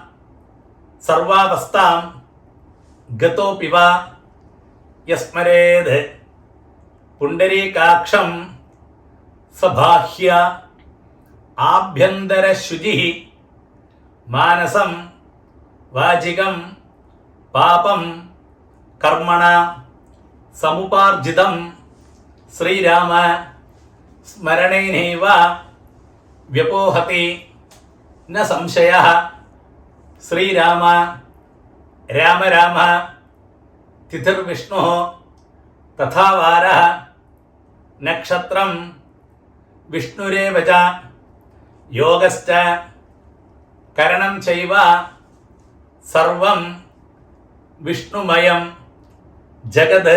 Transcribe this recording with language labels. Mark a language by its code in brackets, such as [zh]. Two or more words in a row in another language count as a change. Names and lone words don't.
[sa] சர்வாவஸ்தாம் கதோபி வா யஸ்மரேத் புண்டரீகாட்சம் சபாஹ்ய ஆப்யந்தர சுஜிஹி மானசம் வாஜிகம் பாபம் கர்மண சமுபார்ஜிதம் ஸ்ரீராம സ്മരണേനൈവ വ്യപോഹതി ന സംശയഃ. ശ്രീരാമ രാമ രാമ തിഥിർവിഷ്ണുഃ തഥാ വാരഃ നക്ഷത്രം വിഷ്ണുരേവ ച യോഗശ്ച കരണം ചൈവ സർവം വിഷ്ണുമയം ജഗത്.